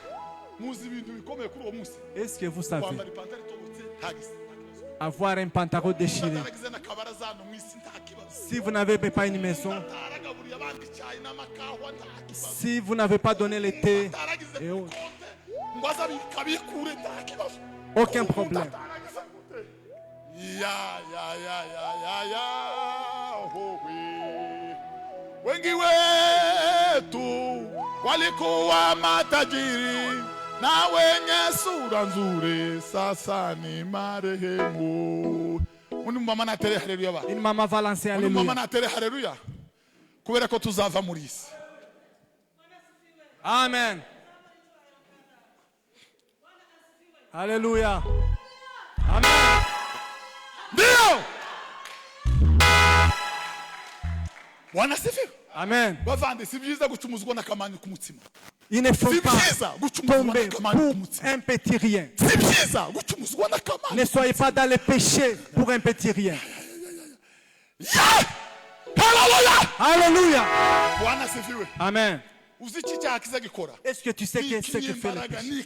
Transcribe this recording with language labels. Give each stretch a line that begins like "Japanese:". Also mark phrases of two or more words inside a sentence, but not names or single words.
French: Est-ce que vous savez, avoir un pantalon déchiré, si vous n'avez pas une maison, si vous n'avez pas donné le thé, aucun problème.
Swahili: Wengi wetu walikuwa matajiri na wenye sura nzuri, sasa ni marehemu.
French: Une maman va lancer alléluia. Une maman alléluia.
Kinyarwanda: Kubera ko tuzava muri isi. Amen. Alléluia. Amen.
Swahili: Ndio. Bwana sifiwe. Amen.
Kinyarwanda: Bavande si byiza gucumuzwa n'akamanyu k'umutima.
French: Il ne faut pas tomber pour un petit rien. Ne soyez pas dans le péché pour un petit rien. Alléluia. Amen. Est-ce que tu sais ce que fait le péché?